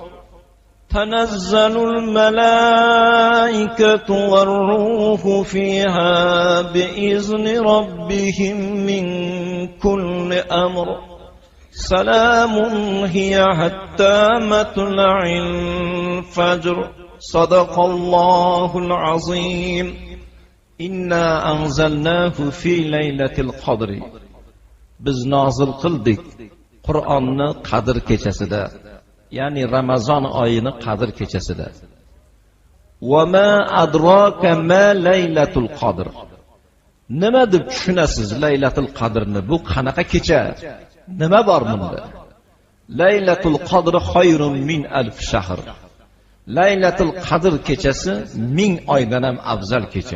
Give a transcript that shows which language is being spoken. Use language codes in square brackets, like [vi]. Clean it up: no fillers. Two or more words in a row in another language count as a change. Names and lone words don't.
[ar] تنزل الملائكة والروح فيها بإذن ربهم من كل أمر سلام هي حتى مطلع الفجر صدق الله العظيم إنا أنزلناه في ليلة القدر [uz] biz nozil qildik Qur'onni Qadr kechasida, ya'ni Ramazon oyini Qadr kechasida. [ar] وما أدراك ما ليلة القدر. [uz] Nima deb tushunasiz Laylatul Qadrni? Bu qanaqa kecha? Nima bor bunda? [ar] ليلة القدر خير من 1000 شهر. [uz] Laylatul Qadr kechasi 1000 oydan ham afzal kecha.